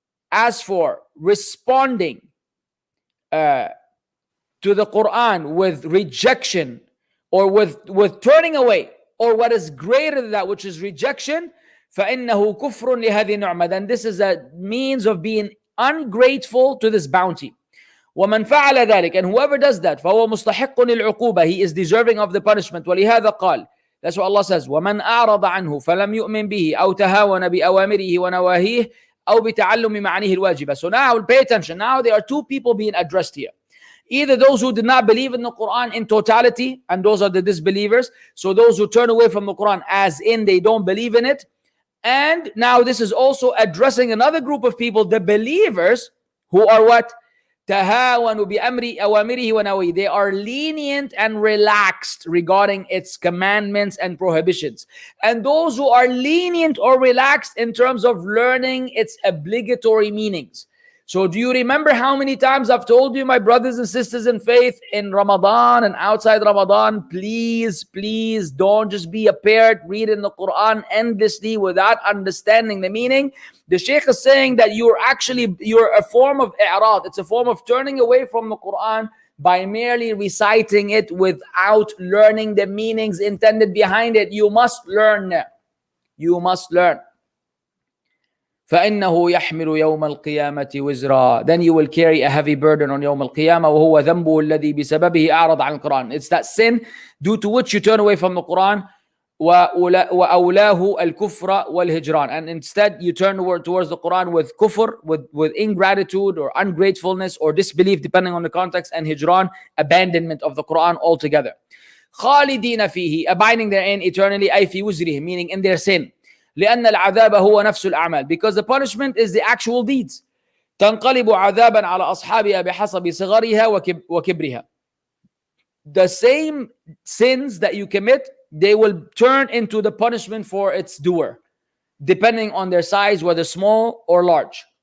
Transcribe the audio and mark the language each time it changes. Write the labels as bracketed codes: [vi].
[en] As for responding to the Quran with rejection or with turning away, or what is greater than that, which is rejection, [ar] فإنه كفر لهذه النعمة, [en] then this is a means of being ungrateful to this bounty. [ar] ومن فعل ذلك, [en] and whoever does that, [ar] فهو مستحق للعقوبة, [en] he is deserving of the punishment. [ar] ولهذا قال, [en] that's what Allah says, [ar] ومن أعرض عنه فلم يؤمن به أو تهاون بأوامره ونواهيه أو بتعلم معانيه الواجبة. [en] So now pay attention. Now there are two people being addressed here. Either those who did not believe in the Quran in totality, and those are the disbelievers. So those who turn away from the Quran as in they don't believe in it. And now this is also addressing another group of people, the believers, who are what? [ar] تهاونوا بأمر أوامره ونواهيه. [en] They are lenient and relaxed regarding its commandments and prohibitions. And those who are lenient or relaxed in terms of learning its obligatory meanings. So do you remember how many times I've told you, my brothers and sisters in faith, in Ramadan and outside Ramadan, please, please don't just be a parrot reading the Quran endlessly without understanding the meaning. The Shaykh is saying that you're a form of i'rad. It's a form of turning away from the Quran by merely reciting it without learning the meanings intended behind it. You must learn. You must learn. [ar] فإنه يحمل يوم القيامة وزرا. [en] Then you will carry a heavy burden on [ar] يوم القيامة وهو ذنبه الذي بسببه أعرض عن القرآن. [en] It's that sin due to which you turn away from the Quran. [ar] وأولاه الكفر والهجران. [en] And instead you turn towards the Quran with kufr, with ingratitude or ungratefulness or disbelief, depending on the context, and hijran, abandonment of the Quran altogether. [ar] خالدين فيه, [en] abiding therein eternally, [ar] أي في وزره, [en] meaning in their sin. [ar] لأن العذاب هو نفس الأعمال, [en] because the punishment is the actual deeds. [ar] تنقلب عذابا على أصحابها بحسب صغرها وكبرها. [en] The same sins that you commit, they will turn into the punishment for its doer, depending on their size, whether small or large.